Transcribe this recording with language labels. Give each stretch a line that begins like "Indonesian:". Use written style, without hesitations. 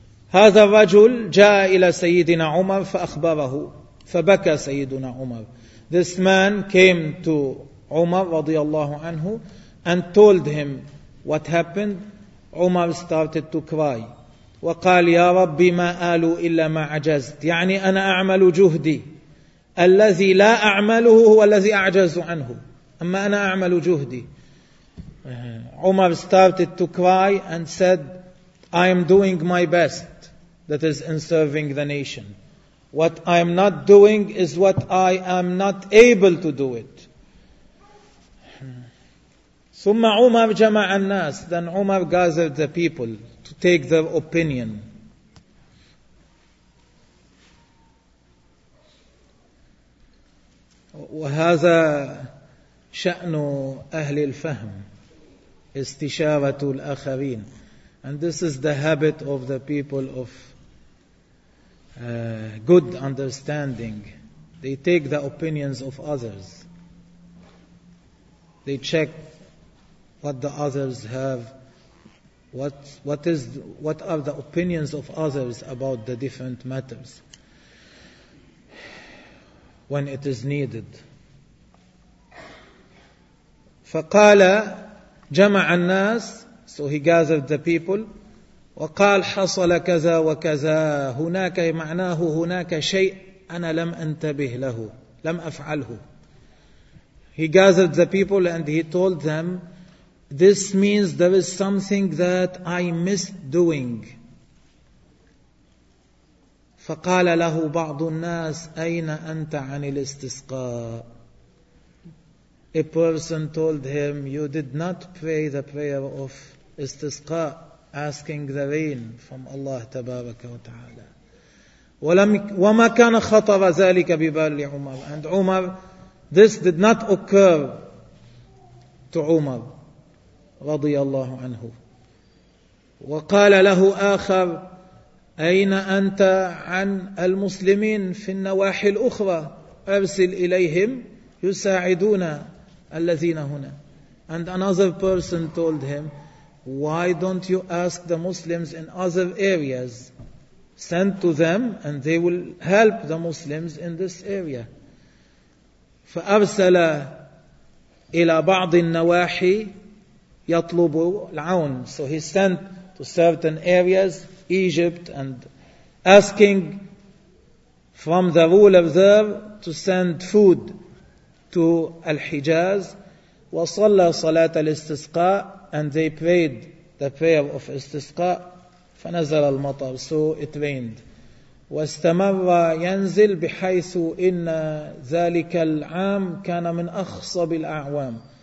Arabic: هذا الرجل جاء إلى سيدنا عمر فأخبره فبكى سيدنا عمر.
English: This man came to Umar
Arabic: رضي الله عنه
English: and told him what happened. Umar started to cry.
Arabic: وقال يا ربي ما آلوا إلا ما عجزت. يعني أنا أعمل جهدي. الذي لا أعمله هو الذي أعجز عنه. أما أنا أعمل جهدي.
English: Umar started to cry and said, I am doing my best, that is in serving the nation. What I am not doing is what I am not able to do it.
Arabic: ثم عمر جمع الناس.
English: Then Umar gathered the people to take their opinion.
Arabic: وهذا شأن أهل الفهم, استشارة الآخرين.
English: And this is the habit of the people of good understanding. They take the opinions of others. They check what the others have, what are the opinions of others about the different matters when it is needed.
Arabic: فقال جمع الناس,
English: so he gathered the people,
Arabic: وقال حصل كذا وكذا. هناك معناه هناك شيء أنا لم أنتبه له, لم أفعله.
English: He gathered the people and he told them, this means there is something that I missed doing.
Arabic: فقال له بعض الناس أين أنت عن الاستسقاء.
English: A person told him, you did not pray the prayer of استسقاء, asking the rain from Allah
Arabic: تبارك وتعالى. وما كان خطر ذلك ببال عمر.
English: And Umar, this did not occur to Umar
Arabic: رضي الله عنه. وقال له آخر, أين أنت عن المسلمين في النواحي الأخرى؟ أرسل إليهم يساعدون الذين هنا.
English: And another person told him, why don't you ask the Muslims in other areas? Send to them and they will help the Muslims in this area.
Arabic: فأرسل إلى بعض النواحي يطلب العون.
English: So he sent to certain areas, Egypt, and asking from the ruler there to send food to Al-Hijaz.
Arabic: وصلى صلاة الاستسقاء
English: and they prayed the prayer of استسقاء.
Arabic: فنزل المطر.
English: So it rained.
Arabic: واستمر ينزل بحيث إن ذلك العام كان من أخصب الأعوام.